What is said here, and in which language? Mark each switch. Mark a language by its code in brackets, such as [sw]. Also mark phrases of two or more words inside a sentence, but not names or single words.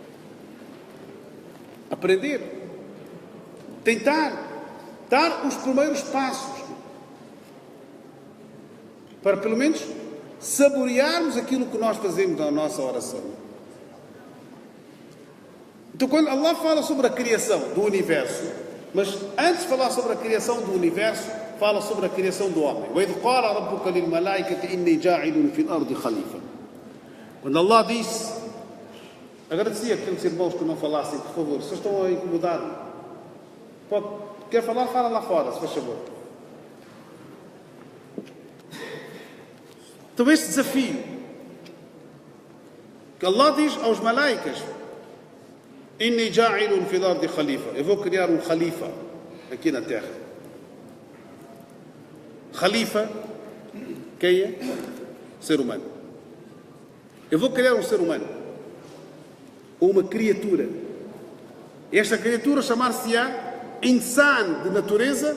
[pt] Aprender, tentar dar os primeiros passos para pelo menos saborearmos aquilo que nós fazemos na nossa oração. Então, quando Allah fala sobre a criação do universo, mas antes de falar sobre a criação do universo, fala sobre a criação do homem. [ar] وَإِذْ قَالَ رَبُّكَ لِلْمَلَائِكَةِ إِنِّي جَاعِلٌ فِي الْأَرْضِ خَلِيفَةً. [pt] Quando Allah disse, agradecia a aqueles irmãos que não falassem, por favor, vocês estão a incomodar. Quer falar? Fala lá fora, se faz favor. Então este desafio que Allah diz aos malaicas, [ar] إِنِّي جَاعِلٌ فِي الْأَرْضِ خَلِيفَةً, [pt] eu vou criar um khalifa aqui na terra. Khalifa, quem é? Ser humano. Eu vou criar um ser humano, ou uma criatura. Esta criatura chamar-se-á insan de natureza.